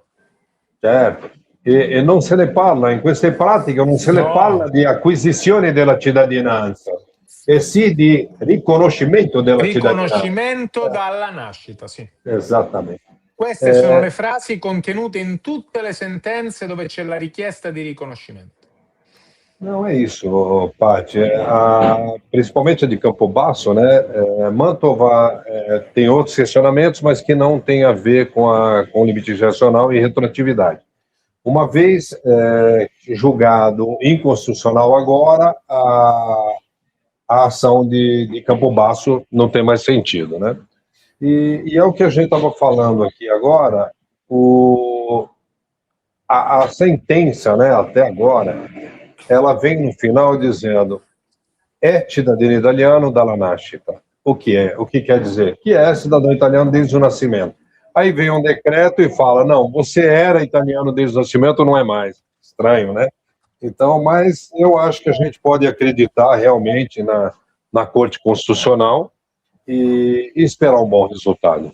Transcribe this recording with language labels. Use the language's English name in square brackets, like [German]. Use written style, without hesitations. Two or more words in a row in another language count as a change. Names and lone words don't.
[Italian] Certo, e non se ne parla, in queste pratiche non se ne No. parla di acquisizione della cittadinanza, e sì di riconoscimento della Riconoscimento cittadinanza. dalla nascita, sì. Esattamente. Queste sono le frasi contenute in tutte le sentenze dove c'è la richiesta di riconoscimento. [Portuguese] Não é isso, Paty. Principalmente de Campobasso, né? Mantova tem outros questionamentos, mas que não tem a ver com o limite geracional e retroatividade. Uma vez julgado inconstitucional agora, a ação de Campobasso não tem mais sentido, né? E é o que a gente estava falando aqui agora, a sentença, né, até agora, ela vem no final dizendo é cidadão italiano [Italian] dalla nascita. [Portuguese] O que é? O que quer dizer? Que é cidadão italiano desde o nascimento. Aí vem um decreto e fala, não, você era italiano desde o nascimento, não é mais. Estranho, né? Então, mas eu acho que a gente pode acreditar realmente na Corte Constitucional e esperar um bom resultado.